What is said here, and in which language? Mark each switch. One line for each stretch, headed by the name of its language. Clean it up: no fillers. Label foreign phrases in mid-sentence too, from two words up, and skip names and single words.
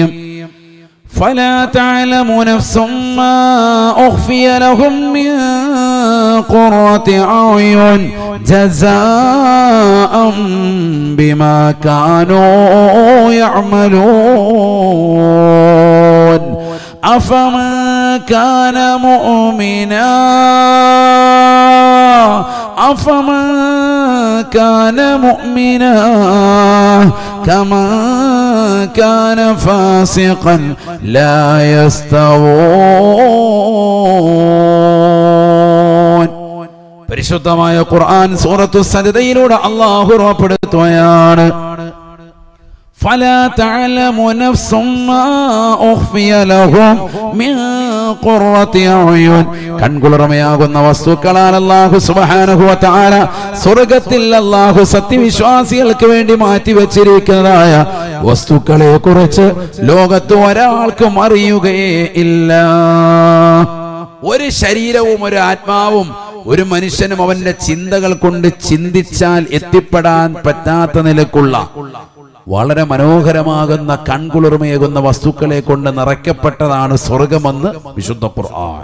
Arabic: فلا تعلم نفس ما أخفي لهم من قرة أعين جزاء بما كانوا يعملون أفمن كان مؤمنا أفمن كان مؤمنا كمن كان فاسقا لا يستوون.
Malayalam: പരിശുദ്ധമായ ഖുർആൻ സൂറത്തു സജദയിലൂടെ അല്ലാഹു ഉറപ്പെടുത്തുകയാണ്,
Arabic: فلا تعلم نفس ما أخفي لهم من قرة أعين.
Malayalam: കൺകുളിർമയാകുന്ന വസ്തുക്കളാൽ
Arabic: الله سبحانه وتعالى
Malayalam: സ്വർഗ്ഗത്തിൽ അല്ലാഹു സത്യവിശ്വാസികൾക്ക് വേണ്ടി മാറ്റി വെച്ചിരിക്കുന്നതായ വസ്തുക്കളെ കുറിച്ച് ലോകത്ത് ഒരാൾക്കും അറിയുകയേ ഇല്ല. ഒരു ശരീരവും ഒരു ആത്മാവും ഒരു മനുഷ്യനും അവന്റെ ചിന്തകൾ കൊണ്ട് ചിന്തിച്ചാൽ എത്തിപ്പെടാൻ പറ്റാത്ത നിലക്കുള്ള വളരെ മനോഹരമാകുന്ന കൺകുളിർമയേകുന്ന വസ്തുക്കളെ കൊണ്ട് നിറയ്ക്കപ്പെട്ടതാണ് സ്വർഗമെന്ന് വിശുദ്ധ ഖുർആൻ.